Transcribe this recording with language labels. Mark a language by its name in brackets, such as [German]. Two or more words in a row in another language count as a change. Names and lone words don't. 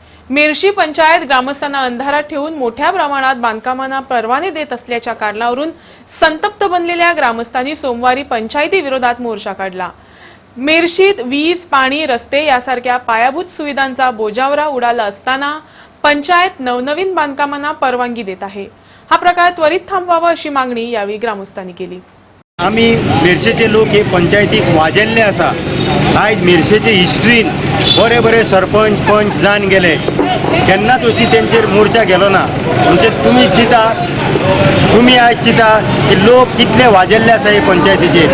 [Marathi] मिरशी पंचायत ग्रामस्थांना अंधारात ठेवून मोठ्या प्रमाणात बांधकामांना परवाने देत असल्याच्या कारणावरून संतप्त बनलेल्या ग्रामस्थांनी सोमवारी पंचायती विरोधात मोर्चा काढला। मिरशीत वीज, पाणी, रस्ते यासारख्या पायाभूत सुविधांचा बोजावरा उडाला असताना पंचायत नवनवीन बांधकामांना परवानगी देत आहे। हा प्रकार त्वरित थांबवावा अशी मागणी यावेळी ग्रामस्थांनी केली। [Konkani] आम्ही मिरशेचे लोक हे पंचायतीक वाजेल्ले आसा। आयज मिरशेचे हिस्ट्रीन बरे बरे सरपंच पंच जावन गेले, केन्नाच अशी तेंचेर मोर्चा गेलो ना। म्हणजे तुम्ही आयज चिता की लोक कितले वाजेल्ले आसा हे पंचायतीचेर।